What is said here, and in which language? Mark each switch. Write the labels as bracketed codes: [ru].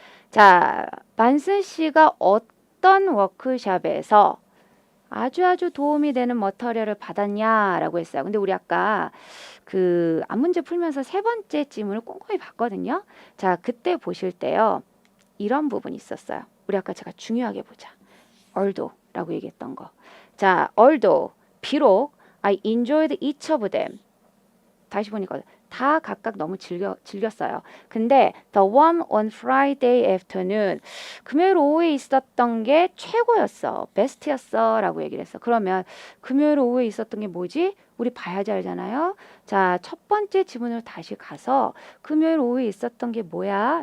[ko] 자, 반슨 씨가 어떤 워크숍에서 아주 도움이 되는 머터리얼을 받았냐라고 했어요. 근데 우리 아까 그 앞문제 풀면서 세 번째 지문을 꼼꼼히 봤거든요. 자, 그때 보실 때요. 이런 부분이 있었어요. 우리 아까 제가 중요하게 보자. although라고 얘기했던 거. [en] 자, although [ko] 비록 [en] I enjoyed each of them. [ko] 다시 보니까 다 각각 너무 즐겼어요. 근데 [en] the one on Friday afternoon [ko] 금요일 오후에 있었던 게 최고였어. 베스트였어 라고 얘기를 했어. 그러면 금요일 오후에 있었던 게 뭐지? 우리 봐야지 알잖아요. 자, 첫 번째 지문으로 다시 가서 금요일 오후에 있었던 게 뭐야?